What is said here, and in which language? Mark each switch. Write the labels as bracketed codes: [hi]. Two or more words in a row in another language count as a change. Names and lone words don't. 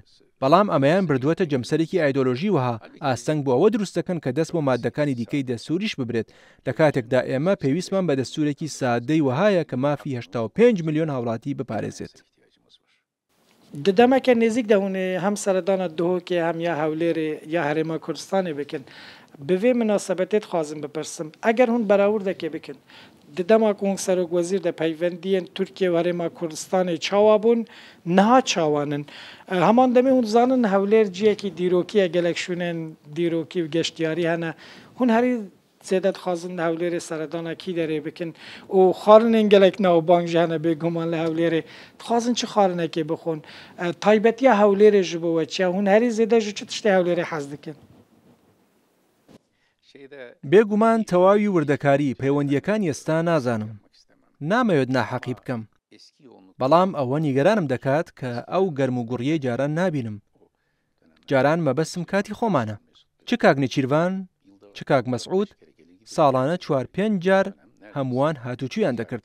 [ckb] بەڵام ئەمەیان بردووەتە جەمسەرێکی ئایدۆلۆژی وها ئاستەنگ بۆ ئەوە دروستەکەن کە دەست بۆ مادەکانی دیکەی دەستوریش ببرێت، لە کاتێکدا ئێمە پێویستمان بە دەستورێکی سادەی وهایە کە مافی 85 ملیۆن هاوڵاتی بپارێزێت. [ku] ددەمەکە نێزیک دەهونێ هەم سەردانە دهۆکێ هەم یا هەولێرێ یا هەرێما کوردستانê bikin. Bi vê münasebetê dixwazim bipirsim eger hûn berawurdekê bikin didema ku hûn serokvezîr de peywendiyên Tirkiye û Herêma Kurdistanê çawa bûn niha çawanin. Heman demê hûn zanin hewlêr ciyekî dîrokî ye gelek şûnên dîrokî û geştiyarî hene hûn herî zêde dixwazin hewlêrê seredana kî derê bikin û xwarinên gelek navbang ji hene bêguman li hewlêrê dixwazin çi xwarinekê bixwin. Taybetiya hewlêrê ji bo we çi ye hûn herî zêde ji çi tiştê hewlêrê hez dikin. [ckb] بێگومان تەواوی وردەکاری پەیوەندیەکان ئێستا نازانم، نامەوێت ناحەقی بکەم، بەڵام ئەوە نیگەرانم دەکات کە ئەو گەرم و گوڕیەی جاران نابینم. جاران مەبەستم کاتی خۆمانە، چ کاک نێچیروان چ کاک مەسعود ساڵانە 4-5 جار هەمووان هاتوچویان دەکرد.